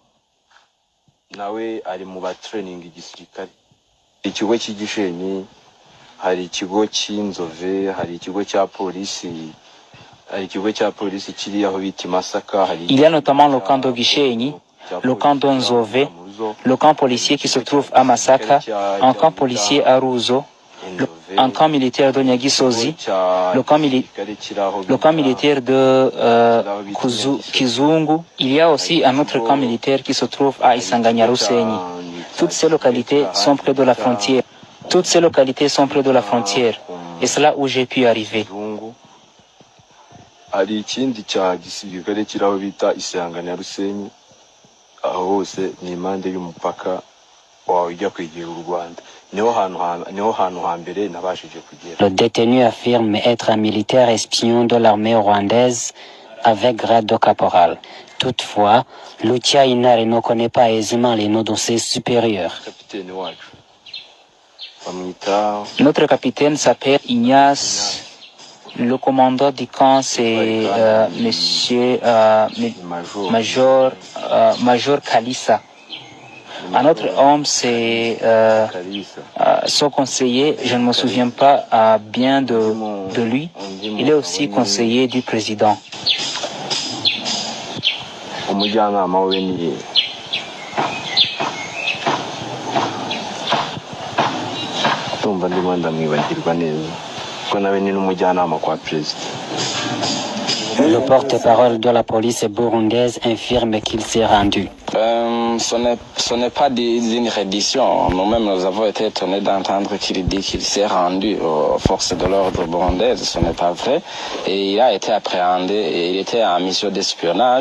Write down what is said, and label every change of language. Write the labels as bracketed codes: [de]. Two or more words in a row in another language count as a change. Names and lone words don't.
[fr] Il y a notamment le camp d'Ogishenyi, le camp d'Onzove, le camp policier qui se trouve à Masaka, un camp policier à Ruzo, un camp militaire de Nyagisozi, le camp militaire de Kizungu. Il y a aussi un autre camp militaire qui se trouve à Isanganyarusenyi. Toutes ces localités sont près de la frontière. Et c'est là où j'ai pu arriver. [rw] Hari ikindi cya gisirikare kiraho bita Isanganyarusenyi, aho aho hose ni impande y'umupaka wawe ujya kwegera u Rwanda. niho hantu hambere nabashije kugera. [fr] Le détenu affirme être un militaire espion de l'armée rwandaise avec grade de caporal. Toutefois, Lucia Intare ne connaît pas aisément les noms de ses supérieurs. Notre capitaine s'appelle Ignace. Le commandant du camp, c'est monsieur Major Kalissa. Un autre homme, c'est son conseiller. Je ne me souviens pas bien de lui. Il est aussi conseiller du président. [rw] Umujyanama we ni tumba ndimo ndamwibagirwa neza ko nawe ni n'umujyanama kwa president. [fr] Le porte-parole de la police burundaise affirme qu'il s'est rendu. Ce n'est pas une reddition. Nous-mêmes, nous avons été étonnés d'entendre qu'il dit qu'il s'est rendu aux forces de l'ordre burundaises. Ce n'est pas vrai. Et il a été appréhendé et il était en mission d'espionnage.